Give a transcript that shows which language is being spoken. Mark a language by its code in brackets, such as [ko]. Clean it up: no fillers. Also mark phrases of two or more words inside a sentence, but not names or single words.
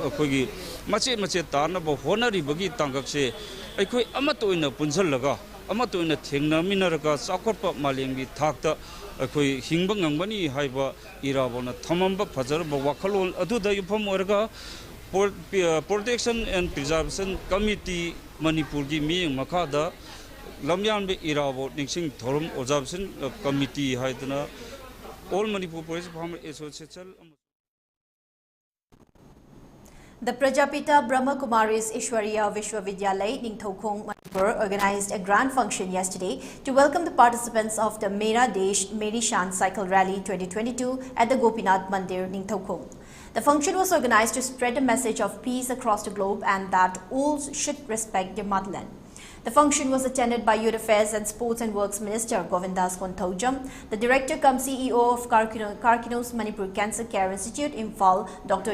[mni] koigi mache tarna ba honari bagi tangak se aikoi amatoina punjalaga amatoina thengna minaraga sakhotpa malembi thakta aikoi hingba ngangbani haiba irabona thamamba fajar ba wakhalon aduda yufam orga Protection and Preservation Committee Manipur gi miyeng makada lamyan be irabo ningsing thorum [en] observation committee [mni] haidana all Manipur Police Farmer Association. [en] The Prajapita Brahma Kumaris Ishwariya Vishwavidyalay, Ningthokong, Manipur organized a grand function yesterday to welcome the participants of the Mera Desh Meri Shan Cycle Rally 2022 at the Gopinath Mandir, Ningthokong. The function was organized to spread a message of peace across the globe and that all should respect their motherland. The function was attended by Youth Affairs and Sports and Works Minister Govindas Kontaujam, the Director cum CEO of Karkinos Manipur Cancer Care Institute, Imphal, Dr.